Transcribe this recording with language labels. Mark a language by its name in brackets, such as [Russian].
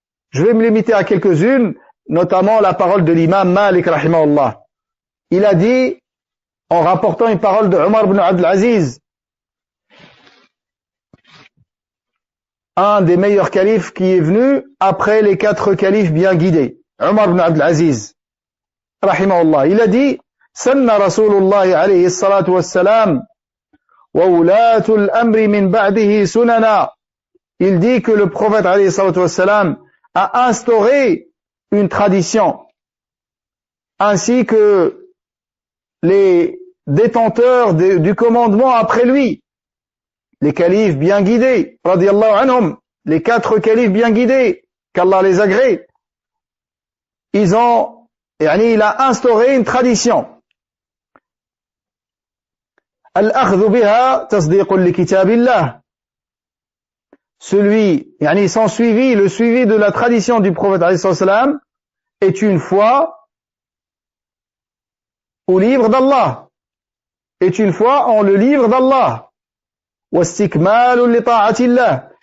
[French] Je vais me limiter à quelques-unes, notamment la parole de l'imam Malik rahimahullah. Il a dit, en rapportant une parole de Omar ibn Abdul Aziz, un des meilleurs califes qui est venu après les quatre califes bien guidés, Omar ibn Abdul Aziz rahimahullah. Il a dit, [Arabic] سن رسول الله عليه الصلاة والسلام وولاة الأمر من بعده سننا. [French] Il dit que le prophète [Arabic] عليه الصلاة والسلام [French] a instauré une tradition, ainsi que les détenteurs du commandement après lui, les califes bien guidés, radiallahu anhum, les quatre califes bien guidés, qu'Allah les agrée, il a instauré une tradition. [Arabic] الأخذ بها تصديق لكتاب الله. [French] Celui, يعني son suivi, le suivi de la tradition du prophète عليه الصلاة والسلام, est une foi au livre d'Allah. Est une foi en le livre d'Allah. [Arabic] واستكمال لطاعة الله.